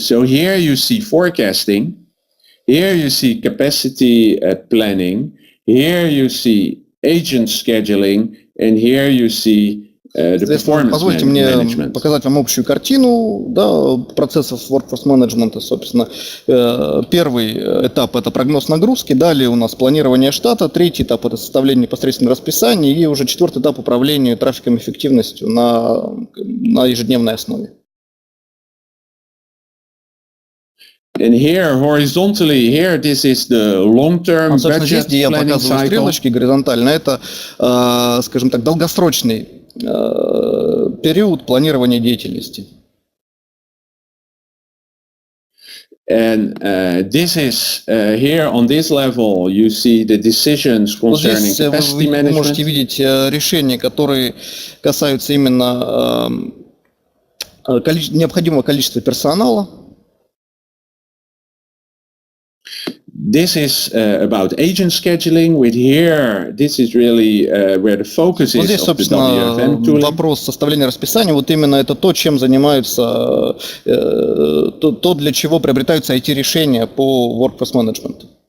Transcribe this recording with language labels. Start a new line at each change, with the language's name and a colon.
English: So here you see forecasting. Here you see capacity planning. Here you see agent scheduling, and here you see
Russian: Позвольте мне показать вам общую картину процессов workforce management. Собственно, первый этап – это прогноз нагрузки, далее у нас планирование штата, третий этап – это составление непосредственно расписания, и уже четвертый этап – управление трафиком и эффективностью на ежедневной основе.
English: And here, horizontally, here this is the long-term budget planning cycle.
Russian: Стрелочки горизонтально. Это, скажем так, долгосрочный период планирования деятельности.
English: And this is here on this level you see the decisions concerning capacity management.
Russian: Вы можете видеть решения, которые касаются именно необходимого количества персонала.
English: This is about agent scheduling. With here, this is really where the focus is
Russian: здесь,
English: of the WFM tooling.
Russian: Вопрос составления расписания. Вот именно это то, чем занимаются, то для чего приобретаются IT-решения по workforce management.